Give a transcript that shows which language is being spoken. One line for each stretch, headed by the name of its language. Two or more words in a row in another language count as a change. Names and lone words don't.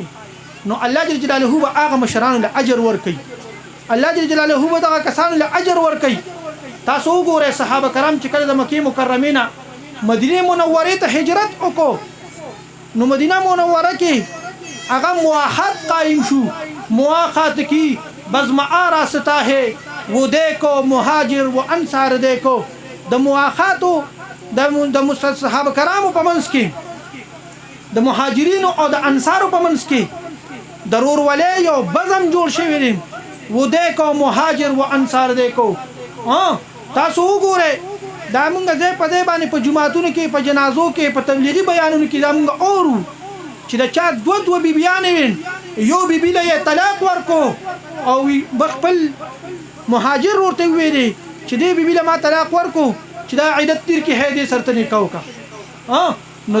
Pashto: نو
Arabic: الله جل جلاله
Pashto: به هغه مشرانو له اجر ورکوي،
Arabic: الله جل جلاله
Pashto: به دغه کسانو له اجر ورکوي. تاسو وګورئ صحابه کرام چې کله د مکې مکرمې نه مدینه منورې ته هجرت وکړو، نو مدینه منوره کې هغه مواخات قائم شو.
Urdu: مواخات کی بزم آراستا ہے وہ دیکھو مهاجر و انصار دیکھو.
Pashto: د مواخاتو د صحابه کرامو په منځ کې د مهاجرینو او د انصارو په منځ کې ضرور ولې یو بزم جوړ شوی دی
Urdu: وہ دیکھو مہاجر و انصار دیکھو
Pashto: تاسو وګورئ دا مونږ ځای په ځای باندې په جماعتونو کې په جنازو کې په تبلیغي بیانونو کې دا مونږ اورو چې د چا دوه بیبیانې وین یو بیبي له یې طلاق ورکو او خپل مهاجر ورته ویلي چې دې بیبي له ما طلاق ورکو چې دا عیدت تیر کې هدي سرته نکاح وکړه نو